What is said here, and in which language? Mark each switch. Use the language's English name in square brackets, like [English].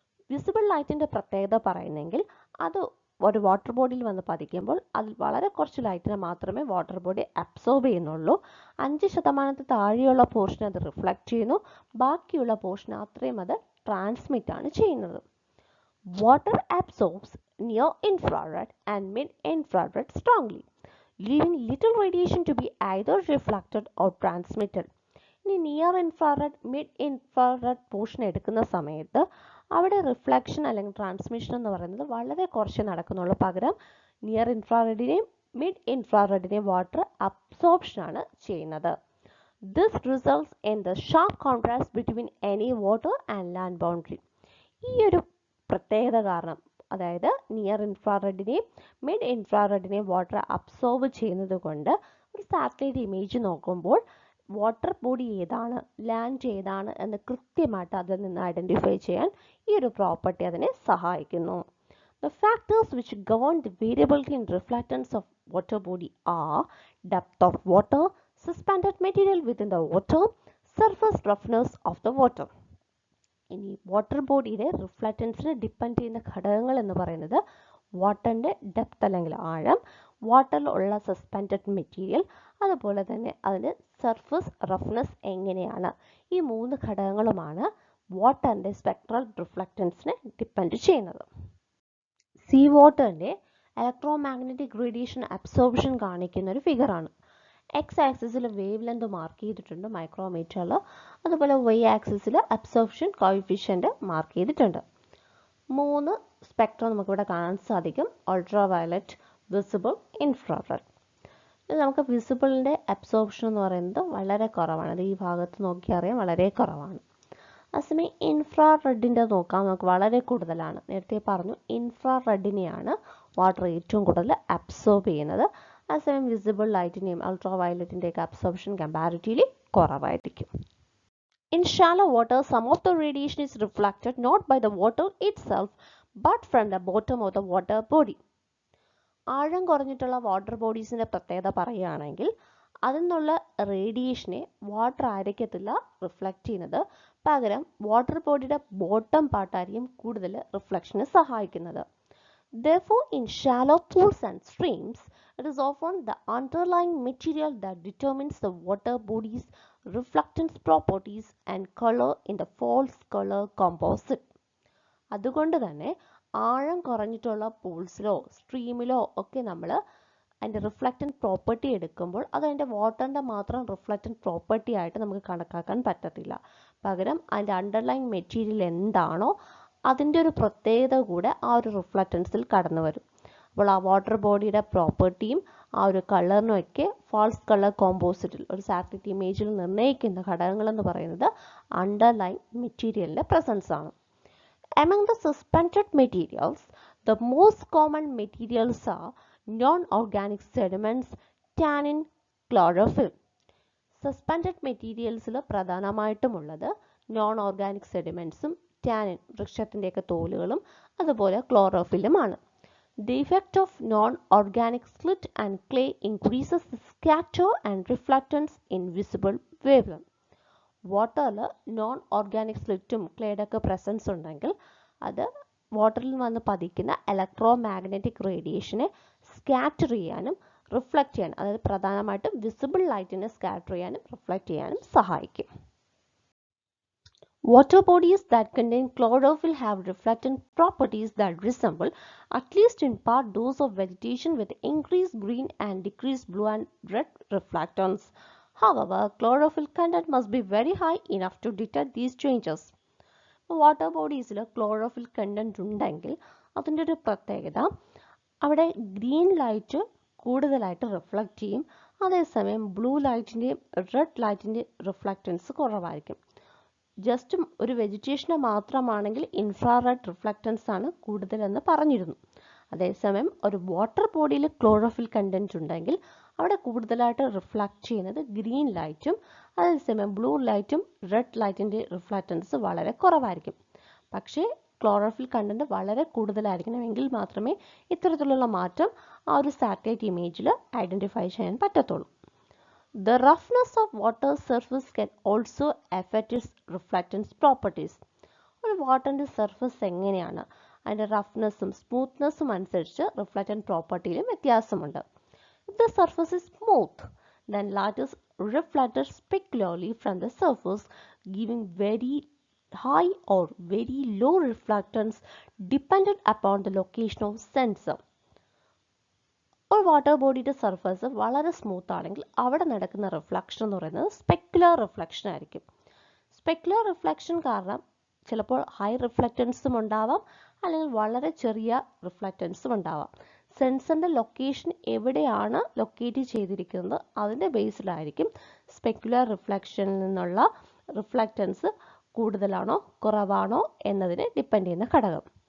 [Malayalam] Visible ലൈറ്റിൻ്റെ പ്രത്യേകത പറയുന്നെങ്കിൽ അത് ഒരു വാട്ടർ ബോഡിയിൽ വന്ന് പതിക്കുമ്പോൾ അതിൽ വളരെ കുറച്ച് ലൈറ്റിനെ മാത്രമേ വാട്ടർ ബോഡി അബ്സോർബ് ചെയ്യുന്നുള്ളൂ. 5% താഴെയുള്ള പോർഷൻ അത് റിഫ്ലക്റ്റ് ചെയ്യുന്നു, ബാക്കിയുള്ള പോർഷൻ അത്രയും അത് ട്രാൻസ്മിറ്റ് ആണ് ചെയ്യുന്നത്. [English] Water absorbs near infrared and mid infrared strongly, leaving little radiation to be either reflected or transmitted. [Malayalam] ഇനി near infrared mid infrared portion എടുക്കുന്ന സമയത്ത് അവിടെ റിഫ്ലക്ഷൻ അല്ലെങ്കിൽ ട്രാൻസ്മിഷൻ എന്ന് പറയുന്നത് വളരെ കുറച്ച് നടക്കുന്നുള്ളൂ. പകരം നിയർ ഇൻഫ്രാറെഡിനെയും മിഡ് ഇൻഫ്രാറെഡിനെയും വാട്ടർ അബ്സോർപ്ഷനാണ് ചെയ്യുന്നത്. [English] This results in the sharp contrast between any water and land boundary. [Malayalam] ഈ ഒരു പ്രത്യേകത കാരണം, അതായത് നിയർ ഇൻഫ്രാറെഡിനെയും മിഡ് ഇൻഫ്രാറെഡിനെയും വാട്ടർ അബ്സോർബ് ചെയ്യുന്നത് കൊണ്ട് ഒരു സാറ്റലൈറ്റ് ഇമേജ് നോക്കുമ്പോൾ വാട്ടർ ബോഡി ഏതാണ്, ലാൻഡ് ഏതാണ് എന്ന് കൃത്യമായിട്ട് അതിൽ നിന്ന് ഐഡൻറ്റിഫൈ ചെയ്യാൻ ഈ ഒരു പ്രോപ്പർട്ടി അതിനെ സഹായിക്കുന്നു. [English] The factors which govern the variability in reflectance of water body are depth of water, suspended material within the water, surface roughness of the water. [Malayalam] ഇനി വാട്ടർ ബോഡിയുടെ റിഫ്ലക്റ്റൻസിനെ ഡിപ്പെൻഡ് ചെയ്യുന്ന ഘടകങ്ങൾ എന്ന് പറയുന്നത് വാട്ടറിൻ്റെ ഡെപ്ത് അല്ലെങ്കിൽ ആഴം, വാട്ടറിൽ ഉള്ള സസ്പെൻഡഡ് മെറ്റീരിയൽ, അതുപോലെ തന്നെ അതിൻ്റെ സർഫസ് റഫ്നെസ് എങ്ങനെയാണ്. ഈ 3 ഘടകങ്ങളുമാണ് വാട്ടറിൻ്റെ സ്പെക്ട്രൽ റിഫ്ലക്റ്റൻസിനെ ഡിപ്പെൻഡ് ചെയ്യുന്നത്. സീ വാട്ടറിൻ്റെ ഇലക്ട്രോ മാഗ്നറ്റിക് റേഡിയേഷൻ അബ്സോർപ്ഷൻ കാണിക്കുന്ന ഒരു ഫിഗറാണ്. എക്സ് ആക്സിസിൽ വേവ് ലെന്ത് മാർക്ക് ചെയ്തിട്ടുണ്ട് മൈക്രോമീറ്ററിൽ, അതുപോലെ വൈ ആക്സിസിൽ അബ്സോർപ്ഷൻ കോയിഫിഷ്യൻ്റ് മാർക്ക് ചെയ്തിട്ടുണ്ട്. 3 സ്പെക്ട്രം നമുക്കിവിടെ കാണാൻ സാധിക്കും: അൾട്രാ വയലറ്റ്, വിസിബിൾ, ഇൻഫ്രാറെഡ്. നമുക്ക് വിസിബിളിൻ്റെ അബ്സോർപ്ഷൻ എന്ന് പറയുന്നത് വളരെ കുറവാണ്. അത് ഈ ഭാഗത്ത് നോക്കിയാൽ അറിയാം, വളരെ കുറവാണ്. അതേസമയം ഇൻഫ്രാറെഡിൻ്റെ നോക്കാം, നമുക്ക് വളരെ കൂടുതലാണ്. നേരത്തെ പറഞ്ഞു ഇൻഫ്രാറെഡിനെയാണ് വാട്ടർ ഏറ്റവും കൂടുതൽ അബ്സോർബ് ചെയ്യുന്നത്. അതേസമയം വിസിബിൾ ലൈറ്റിൻ്റെയും അൾട്രാ വയലറ്റിൻ്റെയൊക്കെ അബ്സോർപ്ഷൻ കമ്പാരിറ്റീവ്ലി കുറവായിരിക്കും. [English] In shallow water, some of the radiation is reflected not by the water itself but from the bottom of the water body. [Malayalam] ആഴം കുറഞ്ഞിട്ടുള്ള വാട്ടർ ബോഡീസിൻ്റെ പ്രത്യേകത പറയുകയാണെങ്കിൽ അതിൽ നിന്നുള്ള റേഡിയേഷനെ വാട്ടർ ആയിരിക്കത്തില്ല റിഫ്ലക്റ്റ് ചെയ്യുന്നത്, പകരം വാട്ടർ ബോഡിയുടെ ബോട്ടം പാർട്ടായിരിക്കും കൂടുതൽ റിഫ്ലക്ഷന് സഹായിക്കുന്നത്. [English] Therefore, in shallow pools and streams, it is often the underlying material that determines the water body's reflectance properties and color in the false color composite. [Malayalam] അതുകൊണ്ട് തന്നെ ആഴം കുറഞ്ഞിട്ടുള്ള പൂൾസിലോ സ്ട്രീമിലോ ഒക്കെ നമ്മൾ അതിൻ്റെ റിഫ്ലക്റ്റൻറ്റ് പ്രോപ്പർട്ടി എടുക്കുമ്പോൾ അത് അതിൻ്റെ വാട്ടറിൻ്റെ മാത്രം റിഫ്ലക്റ്റൻറ്റ് പ്രോപ്പർട്ടി ആയിട്ട് നമുക്ക് കണക്കാക്കാൻ പറ്റത്തില്ല. പകരം അതിൻ്റെ അണ്ടർലൈൻ മെറ്റീരിയൽ എന്താണോ അതിൻ്റെ ഒരു പ്രത്യേകത കൂടെ ആ ഒരു റിഫ്ലക്റ്റൻസിൽ കടന്നു വരും. അപ്പോൾ ആ വാട്ടർ ബോഡിയുടെ പ്രോപ്പർട്ടിയും ആ ഒരു കളറിനുമൊക്കെ ഫാൾസ് കളർ കോമ്പോസിറ്റിൽ ഒരു സാറ്റലൈറ്റ് ഇമേജിൽ നിർണ്ണയിക്കുന്ന ഘടകങ്ങളെന്ന് പറയുന്നത് അണ്ടർലൈൻ മെറ്റീരിയലിൻ്റെ പ്രസൻസ് ആണ്. [English] Among the suspended materials, the most common materials are non-organic sediments, tannin, chlorophyll. [Malayalam] Suspended മെറ്റീരിയൽസിൽ പ്രധാനമായിട്ടുമുള്ളത് non organic സെഡിമെൻറ്റ്സും tannin വൃക്ഷത്തിൻ്റെയൊക്കെ തോലുകളും അതുപോലെ ക്ലോറോഫില്ലുമാണ്. [English] The effect of non-organic slit and clay increases the scatter and reflectance in visible wavelength. [Malayalam] വാട്ടറിൽ non organic സ്ലിറ്റും ക്ലേയുടെ ഒക്കെ presence ഉണ്ടെങ്കിൽ അത് വാട്ടറിൽ വന്ന് പതിക്കുന്ന electro magnetic റേഡിയേഷനെ scatter ചെയ്യാനും reflect ചെയ്യാനും, അതായത് പ്രധാനമായിട്ടും വിസിബിൾ ലൈറ്റിനെ സ്കാറ്റർ ചെയ്യാനും റിഫ്ലക്റ്റ് ചെയ്യാനും സഹായിക്കും. [English] Water bodies that contain chlorophyll have reflectant properties that resemble, at least in part, those of vegetation with increased green and decreased blue and red reflectance. However, chlorophyll content must be very high enough to detect these changes. [Malayalam] Water ബോഡീസിൽ chlorophyll content ഉണ്ടെങ്കിൽ അതിൻ്റെ ഒരു പ്രത്യേകത അവിടെ green light കൂടുതലായിട്ട് reflect ചെയ്യും, അതേസമയം blue ലൈറ്റിൻ്റെയും red ലൈറ്റിൻ്റെ reflectance കുറവായിരിക്കും. ജസ്റ്റ് ഒരു വെജിറ്റേഷന് മാത്രമാണെങ്കിൽ ഇൻഫ്രാറെഡ് റിഫ്ലക്റ്റൻസ് ആണ് കൂടുതലെന്ന് പറഞ്ഞിരുന്നു. അതേസമയം ഒരു വാട്ടർ ബോഡിയിൽ ക്ലോറോഫിൽ കണ്ടന്റ് ഉണ്ടെങ്കിൽ അവിടെ കൂടുതലായിട്ട് റിഫ്ലക്റ്റ് ചെയ്യുന്നത് ഗ്രീൻ ലൈറ്റും, അതേസമയം ബ്ലൂ ലൈറ്റും റെഡ് ലൈറ്റിൻ്റെ റിഫ്ലക്റ്റൻസ് വളരെ കുറവായിരിക്കും. പക്ഷേ ക്ലോറോഫിൽ കണ്ടന്റ് വളരെ കൂടുതലായിരിക്കണമെങ്കിൽ മാത്രമേ ഇത്തരത്തിലുള്ള മാറ്റം ആ ഒരു സാറ്റലൈറ്റ് ഇമേജിൽ ഐഡൻറ്റിഫൈ ചെയ്യാൻ പറ്റത്തുള്ളൂ. [English] The roughness of water surface can also affect its reflectance properties. [Malayalam] ഒരു വാട്ടറിൻ്റെ സർഫസ് എങ്ങനെയാണ്, അതിൻ്റെ റഫ്നെസ്സും സ്മൂത്ത്നെസ്സും അനുസരിച്ച് റിഫ്ലക്റ്റൻ്റ് പ്രോപ്പർട്ടിയിലും വ്യത്യാസമുണ്ട്. [English] If the surface is smooth, then light is reflected specularly from the surface, giving very high or very low reflectance dependent upon the location of sensor. [Malayalam] ഒരു water ബോഡിയുടെ surface വളരെ smooth ആണെങ്കിൽ അവിടെ നടക്കുന്ന റിഫ്ലക്ഷൻ എന്ന് പറയുന്നത് സ്പെക്കുലർ റിഫ്ലക്ഷൻ ആയിരിക്കും. Specular reflection കാരണം ചിലപ്പോൾ ഹൈ റിഫ്ലക്റ്റൻസും ഉണ്ടാവാം, അല്ലെങ്കിൽ വളരെ ചെറിയ റിഫ്ലക്റ്റൻസും ഉണ്ടാവാം. സെൻസറിൻ്റെ ലൊക്കേഷൻ എവിടെയാണ് ലൊക്കേറ്റ് ചെയ്തിരിക്കുന്നത് അതിൻ്റെ ബേസിലായിരിക്കും സ്പെക്കുലർ റിഫ്ലക്ഷനിൽ നിന്നുള്ള റിഫ്ലക്റ്റൻസ് കൂടുതലാണോ കുറവാണോ എന്നതിനെ ഡിപ്പെൻഡ് ചെയ്യുന്ന ഘടകം.